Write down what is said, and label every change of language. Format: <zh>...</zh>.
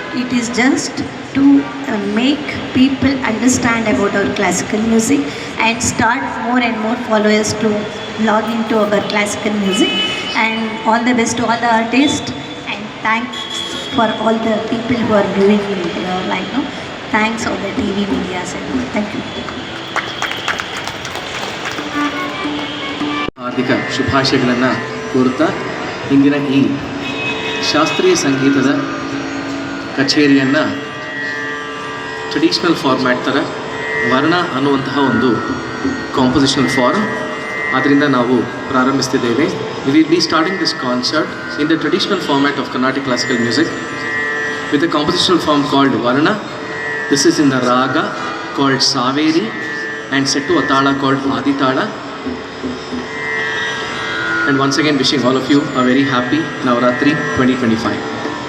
<en>It is just to make people understand about our classical music and start more and more followers to log into our classical music. And all the best to all the artists, and thanks for all the people who are viewing here. Thanks all the TV medias, and thank you.</en> <kn>ಹಾರ್ದಿಕ ಶುಭಾಶಯಗಳನ್ನು ಕೋರುತ್ತಾ ಇಂದಿನ ಈ ಶಾಸ್ತ್ರೀಯ ಸಂಗೀತದ ಕಚೇರಿಯನ್ನು traditional format ಥರ ವರ್ಣ ಅನ್ನುವಂತಹ ಒಂದು ಕಾಂಪೋಸಿಷನಲ್ ಫಾರ್ಮ್ ಆದ್ದರಿಂದ ನಾವು ಪ್ರಾರಂಭಿಸ್ತಿದ್ದೇವೆ.</kn> <en>We will be starting this concert in the traditional format of Carnatic classical music with a compositional form called Varna. This is in the raga called Saveri and set to a tala called Aditala. And once again, wishing all of you a very happy Navratri 2025.</en>